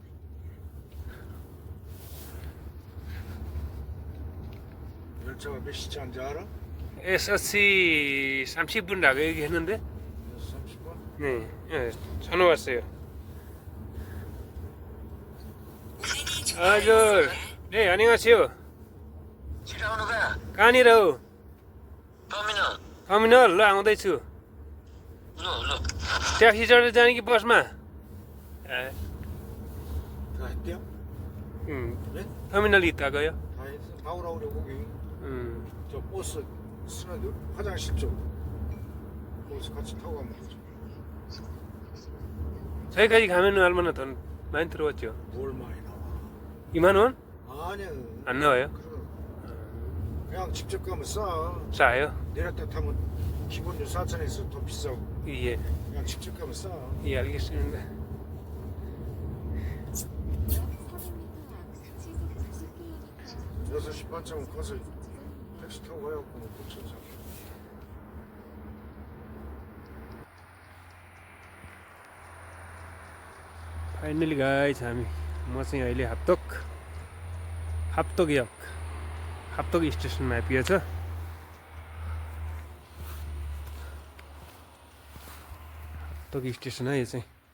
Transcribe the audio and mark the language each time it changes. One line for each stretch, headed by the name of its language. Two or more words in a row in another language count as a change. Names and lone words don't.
Korean: 열차가 몇 시차인지 알아? 6시 30분이라고 얘기했는데. 30분? 네, 네, 전화 왔어요. 네, 안녕하세요.
Nepali: छिटो आउनु कहाँ? कहाँनिर हो? टर्मिनल टर्मिनल ल आउँदैछु। ल ट्याक्सी चढेर जाने कि बसमा?
Korean: 다 했대요? 네? 터미널 있다 가요? 다 했어. 다 오라고 그래 거기. 저 버스 쓰는데 화장실 쪽. 거기서 같이 타고 가면 되죠. 저기까지 가면 얼마나 돈 많이 들어왔죠? 뭘 많이 나와? 2만 원? 아니야. 안 나와요? 그냥 직접 가면 싸. 싸요? 내렸다 타면 기본료 4,000에서 더 비싸고. 예, 그냥 직접 가면 싸. 예, 알겠습니다. 6시 반쯤 가서 택시 타고 가야겠고 고쳐서.
English: finally guys
Nepali: हामी म चाहिँ अहिले हाप्तोक स्टेसनमा आइपुगेछ। हाप्तोक स्टेसन है यो चाहिँ।